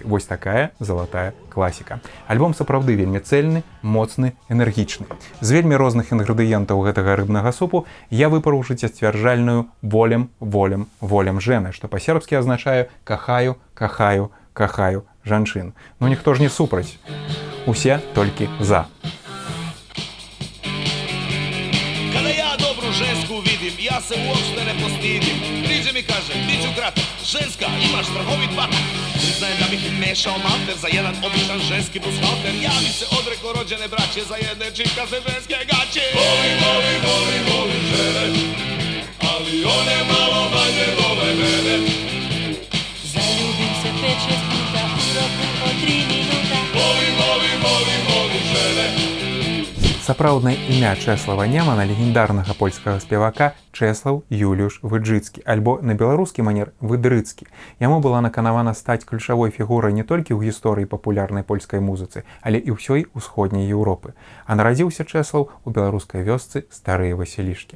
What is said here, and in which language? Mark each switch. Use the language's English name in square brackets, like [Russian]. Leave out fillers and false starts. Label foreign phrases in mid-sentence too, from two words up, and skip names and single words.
[Belarusian] Вось такая залатая класіка. Альбом сапраўды вельмі цэльны, моцны, энергічны. З вельмі розных інгрэдыентаў гэтага рыбнага супу я выпарыў жыццясцвярджальную [Serbian] «волем, волем, волем жэны», [Belarusian] што па-сербскі азначае «кахаю, кахаю, кахаю жанчын». Ну ніхто ж не супраць. Усе толькі за. [Serbian] Kada ja dobru žensku vidim, ja se uopšte ne postidim. Priđe mi kaže, bit ću kratak, ženska, imaš strahovit batak. Priznajem da bih mešao malter za jedan običan ženski bushalter. Ja bi se odreko rođene braće za jedne čipkaste ženske gaće. Volim, volim, volim, volim žene, ali one malo manje vole mene. Zaljubim se 5-6 puta u roku od 3 minuta. Volim, volim, volim, volim žene. [Belarusian] Sa Сапраўднае імя Чэслава Немана, легендарнага польскага спевака, Чэслаў Юліуш Выджыцкі, альбо на беларускі манер Выдрыцкі. Яму была наканавана стаць ключавой фігурай не толькі ў гісторыі папулярнай польскай музыцы, але і ўсёй усходняй Еўропы. А нарадзіўся Чэслаў у беларускай вёсцы Старыя Васілішкі.